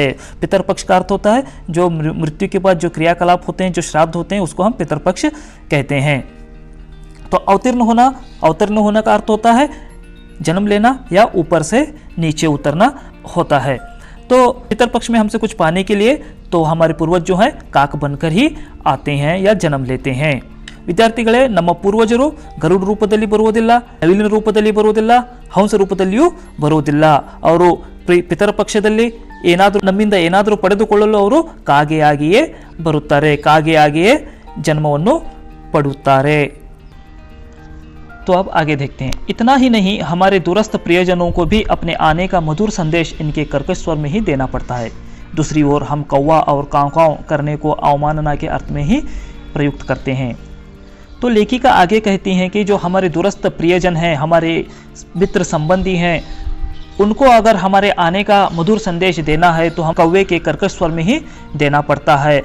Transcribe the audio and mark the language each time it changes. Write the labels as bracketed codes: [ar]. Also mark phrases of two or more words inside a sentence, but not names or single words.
[hi] पितर पक्ष का अर्थ होता है जो मृत्यु के बाद जो क्रियाकलाप होते हैं, जो श्राद्ध होते हैं, उसको हम पितर पक्ष कहते हैं। तो अवतीर्ण होना का अर्थ होता है जन्म लेना या ऊपर से नीचे उतरना होता है। तो पितर पक्ष में हमसे कुछ पाने के लिए तो हमारे पूर्वज जो है काक बनकर ही आते हैं या जन्म लेते हैं। [kn] ವಿದ್ಯಾರ್ಥಿಗಳೇ, ನಮ್ಮ ಪೂರ್ವಜರು ಗರುಡ ರೂಪದಲ್ಲಿ ಬರುವುದಿಲ್ಲ, ನವಿಲಿನ ರೂಪದಲ್ಲಿ ಬರುವುದಿಲ್ಲ, ಹಂಸ ರೂಪದಲ್ಲಿಯೂ ಬರುವುದಿಲ್ಲ। ಅವರು ಪಿತರ ಪಕ್ಷದಲ್ಲಿ ನಮ್ಮಿಂದ ಏನಾದರೂ ಪಡೆದುಕೊಳ್ಳಲು ಅವರು ಕಾಗೆಯಾಗಿಯೇ ಬರುತ್ತಾರೆ, ಕಾಗೆಯಾಗಿಯೇ ಜನ್ಮವನ್ನು ಪಡೆಯುತ್ತಾರೆ। [hi] तो अब आगे देखते हैं। इतना ही नहीं, हमारे दूरस्थ प्रियजनों को भी अपने आने का मधुर संदेश इनके कर्कश स्वर में ही देना पड़ता है। दूसरी ओर हम कौवा और काँव करने को अवमानना के अर्थ में ही प्रयुक्त करते हैं। तो लेखिका आगे कहती हैं कि जो हमारे दूरस्थ प्रियजन हैं, हमारे मित्र संबंधी हैं, उनको अगर हमारे आने का मधुर संदेश देना है तो हम कौवे के कर्कश स्वर में ही देना पड़ता है।